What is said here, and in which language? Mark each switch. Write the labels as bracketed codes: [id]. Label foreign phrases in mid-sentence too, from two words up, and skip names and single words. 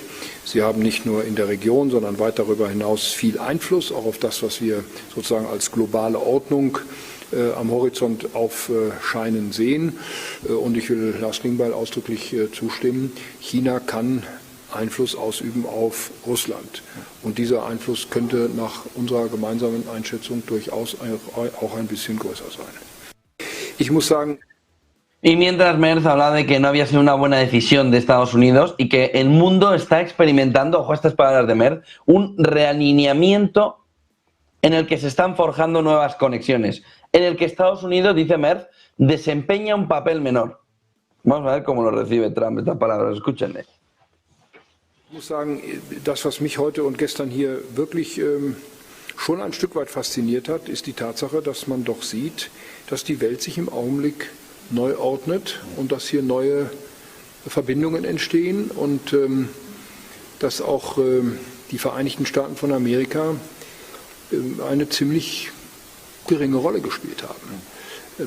[de] Sie haben nicht nur in der Region, sondern weit darüber hinaus viel Einfluss, auch auf das, was wir sozusagen als globale Ordnung am Horizont aufscheinen sehen. Und ich will Lars Klingbeil ausdrücklich zustimmen. China kann Einfluss ausüben auf Russland. Und dieser Einfluss könnte nach unserer gemeinsamen Einschätzung durchaus auch ein bisschen größer sein. Ich muss sagen, [es] y mientras Merz habla de que no había sido una buena decisión de Estados Unidos y que el mundo está experimentando, ojo a estas palabras de Merz, un realineamiento en el que se están forjando nuevas conexiones, en el que Estados Unidos, dice Merz, desempeña un papel menor. Vamos a ver cómo lo recibe Trump estas palabras, escúchenle. [de] Ich muss sagen, das, was mich heute und gestern hier wirklich schon ein Stück weit fasziniert hat, ist die Tatsache, dass man doch sieht, dass die Welt sich im Augenblick neu ordnet und dass hier neue Verbindungen entstehen und dass auch die Vereinigten Staaten von Amerika eine ziemlich geringe Rolle gespielt haben.